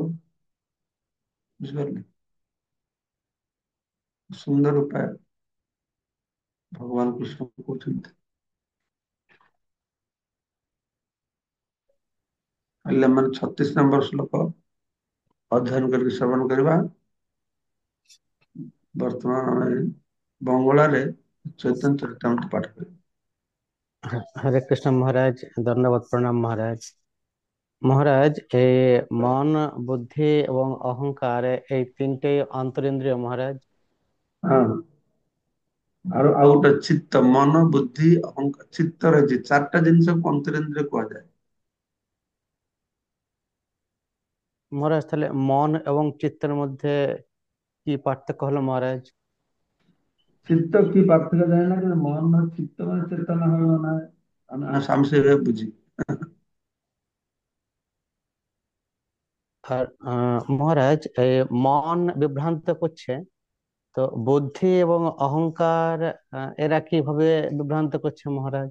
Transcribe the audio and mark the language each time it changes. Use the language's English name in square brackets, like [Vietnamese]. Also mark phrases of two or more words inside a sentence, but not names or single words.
[Odia] ବୁଝିପାରିଲେ? ସୁନ୍ଦର ଉପାୟ ଭଗବାନ କୃଷ୍ଣ କହୁଛନ୍ତି। ହେଲେ ମାନେ 36 ନମ୍ବର ଶ୍ଲୋକ ଅଧ୍ୟୟନ କରିକି ଶ୍ରବଣ କରିବା। ବର୍ତ୍ତମାନ ଆମେ ବଙ୍ଗଳାରେ ଚୈତନ୍ୟ ଚରିତାମୃତ ପାଠ କରିବା। [Hindi] हरे कृष्ण महाराज, दंडवत प्रणाम महाराज। महाराज ए मन बुद्धि एवं अहंकार [Bangla] এই তিনটে অন্তরিন্দ্রিয় [Hindi] महाराज। [Odia] ହଁ ଆଉ ଗୋଟେ ଚିତ୍ତ, ମନ, ବୁଦ୍ଧି, ଅହଙ୍କାର। ଚିତ୍ତ ରହିଛି ଚାରିଟା ଜିନିଷକୁ ଅନ୍ତରିନ୍ଦ୍ରିୟ କୁହାଯାଏ। [Bangla] महाराज তাহলে মন এবং চিত্তের মধ্যে কি পার্থক্য হলো महाराज? চিত্ত কি পার্থক্য যায় না, কিন্তু মন আর চিত্ত মানে চেতনা হবে না। আমি সেভাবে বুঝি। আর মহারাজ এই মন বিভ্রান্ত করছে, তো বুদ্ধি এবং অহংকার এরা কিভাবে বিভ্রান্ত করছে মহারাজ?